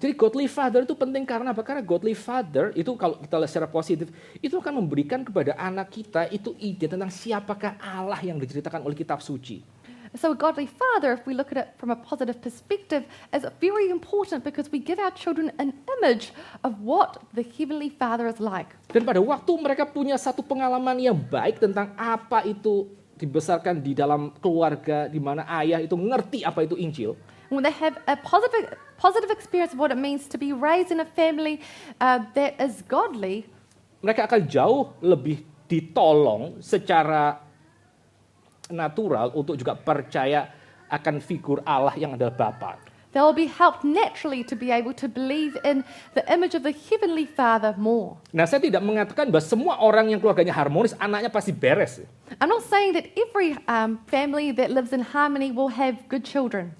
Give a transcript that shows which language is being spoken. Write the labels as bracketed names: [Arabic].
[Indonesian] Jadi godly father itu penting karena apa? Karena godly father itu kalau kita lihat secara positif, itu akan memberikan kepada anak kita itu ide tentang siapakah Allah yang diceritakan oleh kitab suci. [English] So a godly father, if we look at it from a positive perspective, is very important because we give our children an image of what the Heavenly Father is like. [Indonesian] Dan pada waktu mereka punya satu pengalaman yang baik tentang apa itu dibesarkan di dalam keluarga di mana ayah itu ngerti apa itu Injil. [English] When they have a positive experience of what it means to be raised in a family that is godly, [Indonesian] mereka akan jauh lebih ditolong secara natural untuk juga percaya akan figur Allah yang adalah Bapa. [English] they'll be helped naturally to be able to believe in the image of the Heavenly Father more. [Indonesian] Nah, saya tidak mengatakan bahwa semua orang yang keluarganya harmonis, anaknya pasti beres. [English] I'm not saying that every family that lives in harmony will have good children.